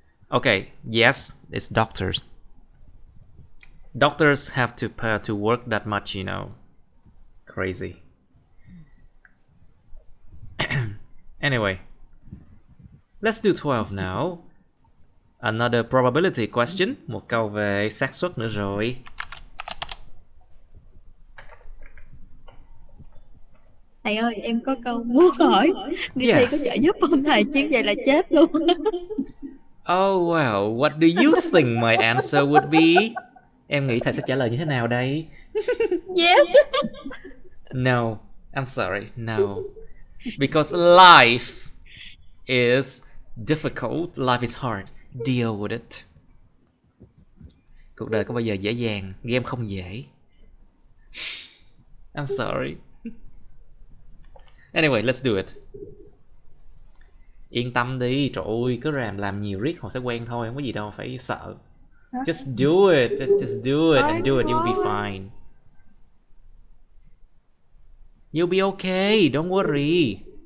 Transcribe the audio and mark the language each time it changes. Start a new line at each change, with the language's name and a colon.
English: Okay, yes, it's doctors. Doctors have to work that much, you know. Crazy. Anyway, let's do 12 now. Another probability question.
Vietnamese: Một câu về xác suất nữa rồi. Thầy ơi, em có câu muốn hỏi. Đi thi có trợ giúp không thầy? Chứ vậy là chết luôn.
English: Oh well, what do you think my answer would be?
Vietnamese: Em nghĩ thầy sẽ trả lời như thế nào đây?
English: Yes. No, I'm sorry, no. Because life is difficult, life is hard. Deal with it.
Vietnamese: Cuộc đời có bao giờ dễ dàng, game không dễ.
English: I'm sorry. Anyway, let's do it.
Vietnamese: Yên tâm đi, trời ơi, cứ làm nhiều riết họ sẽ quen thôi, không có gì đâu phải sợ.
English: Just do it, just do it and do it, you'll be fine. You'll be okay, don't worry.